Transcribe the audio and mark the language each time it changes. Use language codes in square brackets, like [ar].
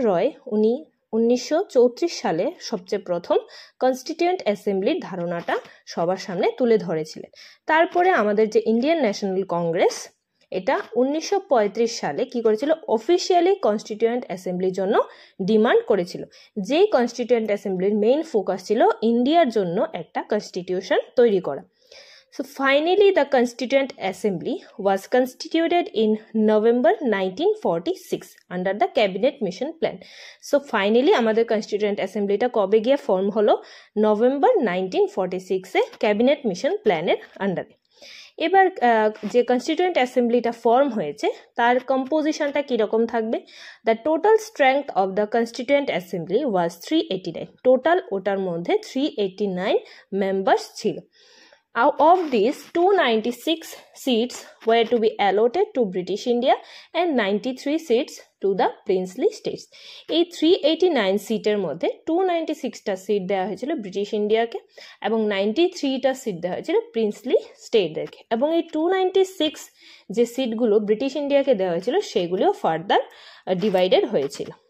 [bn] রয় উনি 1934 সালে সবচেয়ে প্রথম কনস্টিটিউয়েন্ট অ্যাসেম্বলির ধারণাটা সবার সামনে তুলে ধরেছিলেন। তারপরে আমাদের যে ইন্ডিয়ান ন্যাশনাল কংগ্রেস, এটা 1935 সালে কি করেছিল, অফিসিয়ালি কনস্টিটিউয়েন্ট অ্যাসেম্বলির জন্য ডিমান্ড করেছিল। যেই কনস্টিটিউয়েন্ট অ্যাসেম্বলির মেইন ফোকাস ছিল ইন্ডিয়ার জন্য একটা কনস্টিটিউশন তৈরি করা। [en] So finally the Constituent Assembly was constituted in November 1946 under the Cabinet Mission Plan. [bn] So finally আমাদের Constituent Assemblyটা কবে গিয়ে ফর্ম হলো? নভেম্বর 1946 এ ক্যাবিনেট মিশন প্ল্যানের আন্ডারে। এবার যে কনস্টিটিউয়েন্ট অ্যাসেম্বলিটা ফর্ম হয়েছে তার কম্পোজিশনটা কীরকম থাকবে? [en] The total strength of the constituent assembly was 389। [bn] Total ওটার মধ্যে 389 মেম্বার্স ছিল। [en] Out of these, 296 seats were to be allotted to British India and 93 seats to the princely states. [bn] এই 389 সিটের মধ্যে 296টা সিট দেওয়া হয়েছিল ব্রিটিশ ইন্ডিয়াকে এবং 93টা সিট দেওয়া হয়েছিল প্রিন্সলি স্টেটদেরকে। এবং এই 296 যে সিটগুলো ব্রিটিশ ইন্ডিয়াকে দেওয়া হয়েছিল সেগুলিও ফার্দার ডিভাইডেড হয়েছিল।